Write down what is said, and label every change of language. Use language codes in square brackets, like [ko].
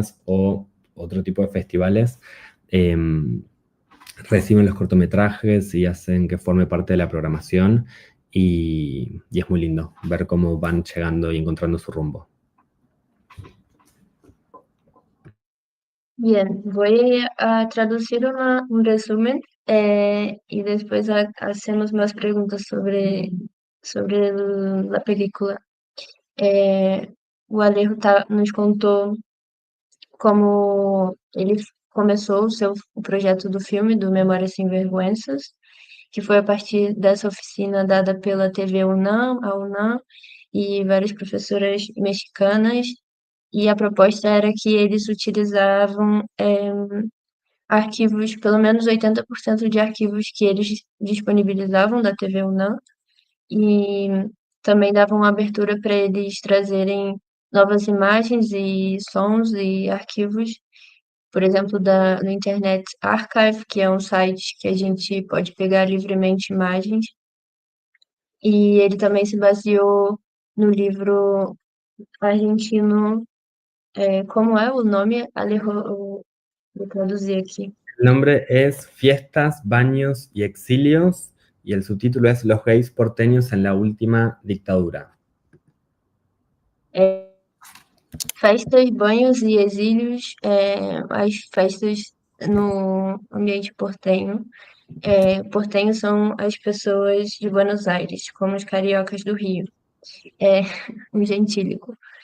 [es] o otro tipo de festivales, reciben los cortometrajes y hacen que forme parte de la programación, y es muy lindo ver cómo van llegando y encontrando su rumbo. Bien, voy a traducir un resumen y después hacemos más preguntas sobre la película. [pt] O Alejo nos contou como ele começou o projeto do filme, do Memórias Sem Vergüenzas, que foi a partir dessa oficina dada pela TV UNAM, a UNAM, e várias professoras mexicanas, e a proposta era que eles utilizavam arquivos, pelo menos 80% de arquivos que eles disponibilizavam da TV UNAM, e também davam abertura para eles trazerem novas imagens e sons e arquivos, por exemplo, no Internet Archive, que é um site que a gente pode pegar livremente imagens. E ele também se baseou no livro argentino, como é o nome? Alejo, vou traduzir aqui. [es] El nombre es Fiestas, Baños y Exilios, y el subtítulo es Los gays porteños en la última dictadura. [pt] Festas, banhos e exílios, as festas no ambiente portenho. Portenhos são as pessoas de Buenos Aires, como os cariocas do Rio, um gentílico.